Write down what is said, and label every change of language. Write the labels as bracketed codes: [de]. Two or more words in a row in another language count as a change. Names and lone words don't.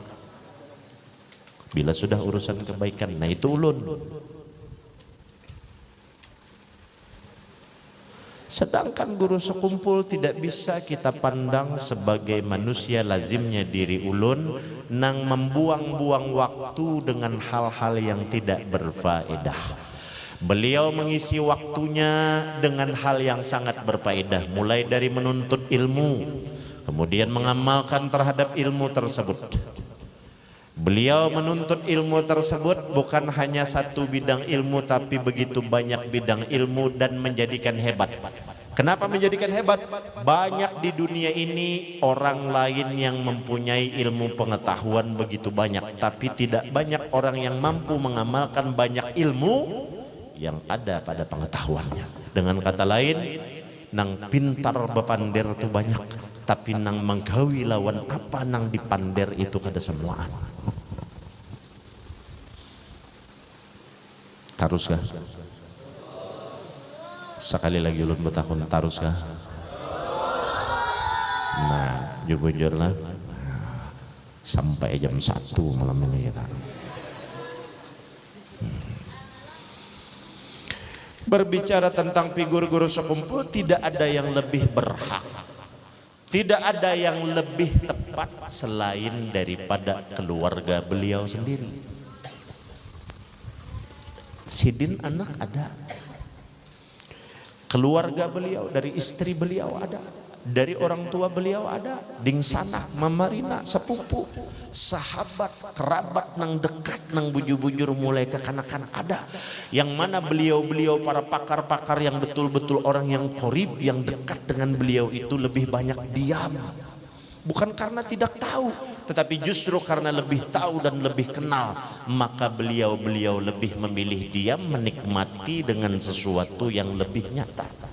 [bjn] Bila sudah urusan kebaikan, nah itu ulun. [id] Sedangkan Guru Sekumpul tidak bisa kita pandang sebagai manusia lazimnya diri ulun nang membuang-buang waktu dengan hal-hal yang tidak berfaedah. Beliau mengisi waktunya dengan hal yang sangat berfaedah, mulai dari menuntut ilmu, kemudian mengamalkan terhadap ilmu tersebut. Beliau menuntut ilmu tersebut bukan hanya satu bidang ilmu, tapi begitu banyak bidang ilmu dan menjadikan hebat. Kenapa menjadikan hebat? Banyak di dunia ini orang lain yang mempunyai ilmu pengetahuan begitu banyak, tapi tidak banyak orang yang mampu mengamalkan banyak ilmu yang ada pada pengetahuannya. Dengan kata lain, [bjn] nang pintar bepander itu banyak, tapi nang menggawi lawan apa nang dipander itu kada semuaan. Tarus kah? Sekali lagi ulun bertahun tarus kah? [id] Nah, jujur lah, sampai jam 1 malam ini ya. Berbicara tentang figur Guru Sekumpul, tidak ada yang lebih berhak, tidak ada yang lebih tepat selain daripada keluarga beliau sendiri. [bjn] Sidin anak ada, keluarga beliau dari istri beliau ada, dari orang tua beliau ada, ding sanak, mamarina, sepupu, sahabat, kerabat nang dekat nang bujur-bujur mulai ke kanak-kanak ada. [id] Yang mana beliau-beliau para pakar-pakar yang betul-betul orang yang qorib, yang dekat dengan beliau itu lebih banyak diam. Bukan karena tidak tahu, tetapi justru karena lebih tahu dan lebih kenal, maka beliau-beliau lebih memilih diam, menikmati dengan sesuatu yang lebih nyata.